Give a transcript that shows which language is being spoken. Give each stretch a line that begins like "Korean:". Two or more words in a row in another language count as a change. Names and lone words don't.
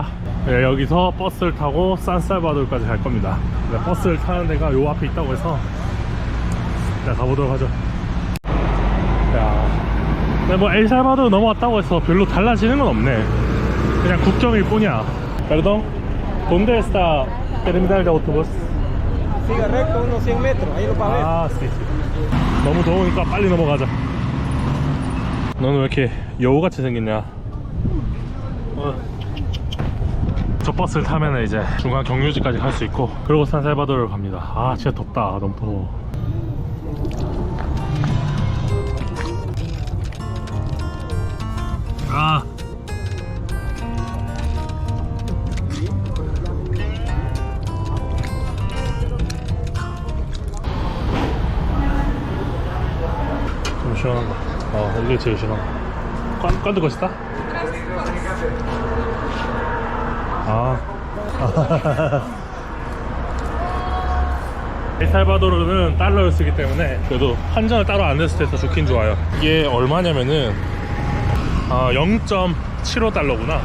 Korean: 네, 여기서 버스를 타고 산살바도르까지 갈 겁니다. 네, 버스를 타는 데가 요 앞에 있다고 해서 자, 가보도록 하죠. 야, 근데 뭐 엘살바도르 넘어왔다고 해서 별로 달라지는 건 없네. 그냥 국경일 뿐이야.
Spanish: Perdón, ¿dónde está terminal de autobús? Siga recto unos 100 metros, ahí lo va a ver.
Korean: 아, sí. 너무 더우니까 빨리 넘어가자. 너는 왜 이렇게 여우같이 생겼냐? 저 버스를 타면 이제 중간 경유지까지 갈 수 있고, 그리고 산살바도르를 갑니다. 아 진짜 덥다. 너무 더워. 아 좀 시원한 거. 이게 제일 시원한 거.
Spanish: ¿Cuánto cuesta?
Korean: 엘살바도르는 달러를 쓰기 때문에 그래도 환전을 따로 안 했을 때서 좋긴 좋아요. 이게 얼마냐면은 0.75달러구나.